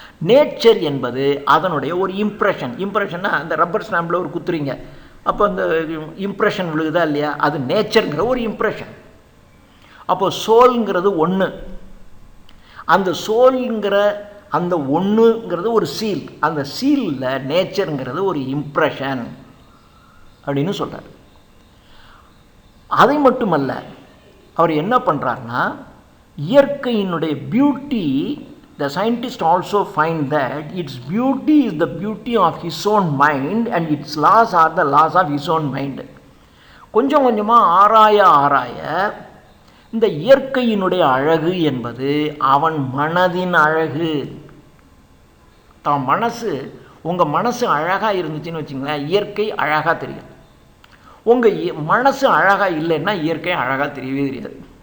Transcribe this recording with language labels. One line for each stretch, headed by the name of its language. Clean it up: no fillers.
Tamil: Nature என்பது அதனுடைய ஒரு இம்ப்ரெஷன்னா அந்த ரப்பர் ஸ்டாம்பில் ஒரு குத்துறீங்க, அப்போ அந்த இம்ப்ரெஷன் விழுகுதா இல்லையா, அது நேச்சருங்கிற ஒரு இம்ப்ரெஷன். அப்போ சோல்ங்கிறது ஒன்று, அந்த சோல்ங்கிற அந்த ஒன்றுங்கிறது ஒரு சீல், அந்த சீலில் நேச்சருங்கிறது ஒரு இம்ப்ரெஷன் அப்படின்னு சொல்கிறார். அதை மட்டுமல்ல, அவர் என்ன பண்ணுறாருன்னா, இயற்கையினுடைய beauty,
English: the scientist also find that its beauty is the beauty of his own mind and its laws are the laws of his own mind.
Tamil: கொஞ்சம் கொஞ்சமாக ஆராய இந்த இயற்கையினுடைய அழகு என்பது அவன் மனதின் அழகு. தான் மனசு, உங்கள் மனசு அழகாக இருந்துச்சுன்னு வச்சுங்களேன், இயற்கை அழகாக தெரியும். உங்கள் மனசு அழகாக இல்லைன்னா இயற்கை அழகாக தெரியவே தெரியாது.